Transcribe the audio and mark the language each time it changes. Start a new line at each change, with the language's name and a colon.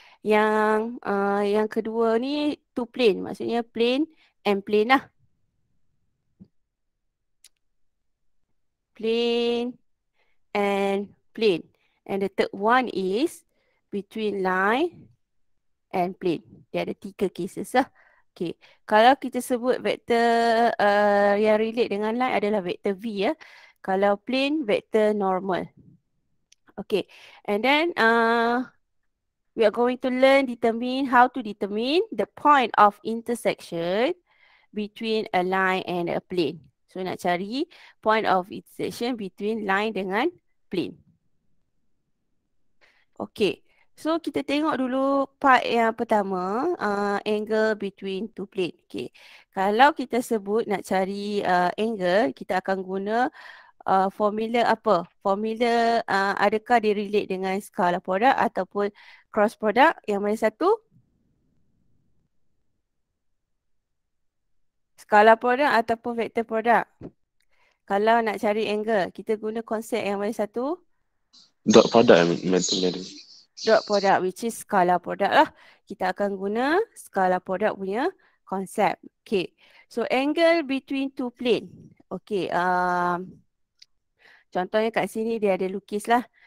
Malay: Yang kedua ni two plane, maksudnya plane and plane lah. Plane and plane.
English: And the third one is between line and plane.
Malay: Dia ada 3 cases lah. Okay. Kalau kita sebut vektor yang relate dengan line adalah vektor V ya. Kalau plane, vektor normal. Okay.
English: And then we are going to learn how to determine the point of intersection between a line and a plane. So
Malay: nak cari
English: point of intersection between line dengan plane.
Malay: Okay. So kita tengok dulu part yang pertama, angle between two plane. Okay. Kalau kita sebut nak cari angle, kita akan guna formula apa? Formula adakah dia relate dengan scalar product ataupun cross product? Yang mana satu? Scalar product ataupun vector product? Kalau nak cari angle, kita guna konsep yang mana satu?
English: Dot product, madam. Dot product, which is scalar product lah.
Malay: Kita akan guna scalar product punya konsep.
English: Okay. So angle between two plane. Okay.
Malay: Contohnya kat sini dia ada lukis lah.